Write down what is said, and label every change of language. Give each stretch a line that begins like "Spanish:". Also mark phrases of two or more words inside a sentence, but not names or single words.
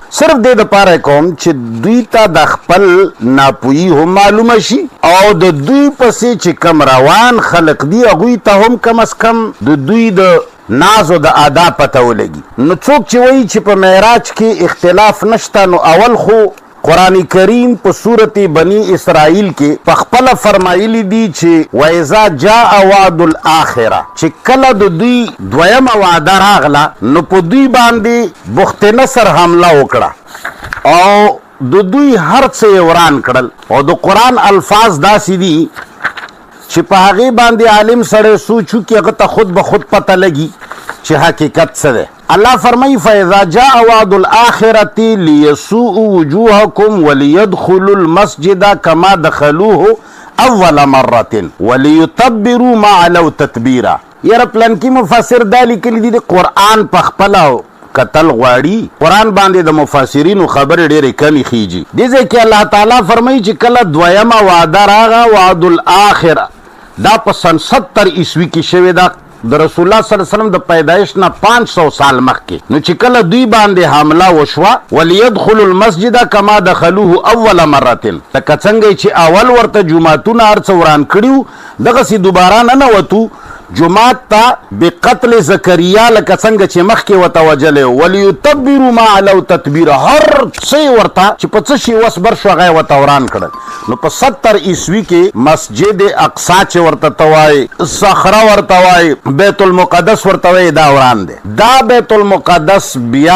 Pashto: صرف دې دپاره کوم چې دوی ته د خپل ناپوهي هم معلومه شي او د دوی پسې چې کم روان خلق دي هغوی ته هم کم از کم د دوی د ناز و د ادا پته ولګي. نو څوک چې وایي چې په معراج کې اختلاف نشته، نو اول خو قرآن کریم په سورت بنی اسرائیل کې په خپله فرمایلی دي چې
Arabic: وَإِذَا جَاءَ وَعْدُ الْآخِرَةِ،
Pashto: چې کله د دوی دویمه وعده راغله نو په دوی باندې بخت نصر حمله وکړه او د دوی هر څه یې وران کړل. او د قرآن الفاظ داسې دي چې په هغې باندې عالم سړی سوچو کې هغه ته خود به خود پته لګي چې حقیقت څه دی. الله فرمایي
Arabic: فَإِذَا جَاءَ وَعْدُ الْآخِرَةِ لِيَسُوءُ وُجُوهَكُمْ وَلِيَدْخُلُوا الْمَسْجِدَ كَمَا دَخَلُوهُ أَوَّلَ مَرَّةٍ وَلِيُتَبِّرُوا مَا عَلَوْا تَتْبِيرًا.
Pashto: یاره پلنکي مفسر دا لیکلي دي د قرآن په خپله قتل غواړي، قرآن باندې د مفسرینو خبرې ډېرې کمې خیږي. دې ځای کې الله تعالی فرمایي چې کله دویمه وعده راغه
Arabic: وعد الاخره،
Pashto: دا په سن 70 عیسوي کې شوې ده د رسول الله صلی الله علیه وسلم د پیدایش نه 500 سال مخکې. نو چې کله دوی باندې حمله وشوه
Arabic: ولیدخلوا المسجد کما دخلوه اول مرة،
Pashto: لکه څنګه چې اول ورته جوماتونه هر څه وران کړي دغسې دوباره ننوتو جمعات ته بقتل زکریا لکه څنګه چې مخکې ورته وجلې
Arabic: وليتبروا ما علوا تتبیرا
Pashto: هر څه ورته چې په څه شي وس بر شو هغه ورته وران کړل نو په 70 عیسوي کې مسجد اقصی چې ورته توای صخره ورته وای بیت المقدس ورته وای دا وران دی دا بیت المقدس بیا